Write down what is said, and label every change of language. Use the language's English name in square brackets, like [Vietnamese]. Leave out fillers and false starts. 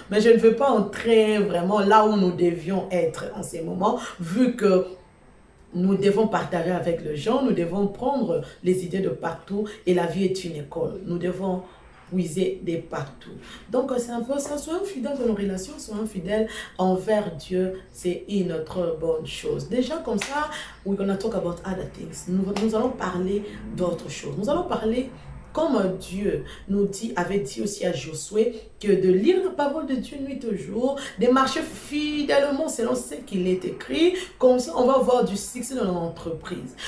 [French] Mais je ne veux pas entrer vraiment là où nous devions être en ces moments, vu que nous devons partager avec les gens, nous devons prendre les idées de partout et la vie est une école. Nous devons puiser de partout. Donc, c'est un peu ça. Soyons fidèles dans nos relations, soyons fidèles envers Dieu. C'est une autre bonne chose. Déjà, comme ça, [English] we're gonna talk about other things. [French] Nous allons parler d'autres choses. Nous allons parler comme Dieu nous dit, avait dit aussi à Josué, que de lire la parole de Dieu nuit au jour, de marcher fidèlement selon ce qu'il est écrit, comme ça on va avoir du succès dans notre entreprise.